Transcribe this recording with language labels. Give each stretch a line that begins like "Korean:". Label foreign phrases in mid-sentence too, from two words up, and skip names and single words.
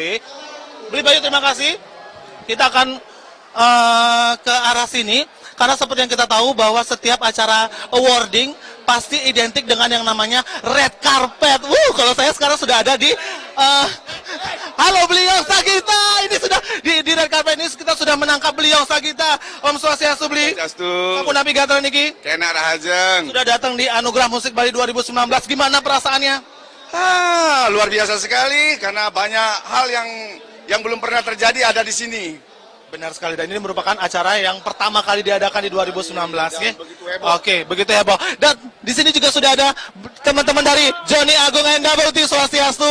Indonesian: Beli Bayu, terima kasih. Kita akan ke arah sini. Karena seperti yang kita tahu bahwa setiap acara awarding pasti identik dengan yang namanya
English: red carpet.
Indonesian: Kalau saya sekarang sudah ada di halo beliau Sagita. Ini sudah di
English: red carpet
Indonesian: ini kita sudah menangkap beliau Sagita.
Balinese: Om Swastiastu, Beli. Swastiastu. Aku Nabi Gatra niki. Kena rahajeng.
Indonesian: Sudah datang di Anugerah Musik Bali 2019. Gimana perasaannya? Luar biasa sekali karena banyak hal yang belum pernah terjadi ada di sini. Benar sekali, dan ini merupakan acara yang pertama kali diadakan di 2019 ya. Begitu heboh. Oke, begitu heboh. Dan di sini juga sudah ada teman-teman dari Johnny Agung NWT Swastiastu.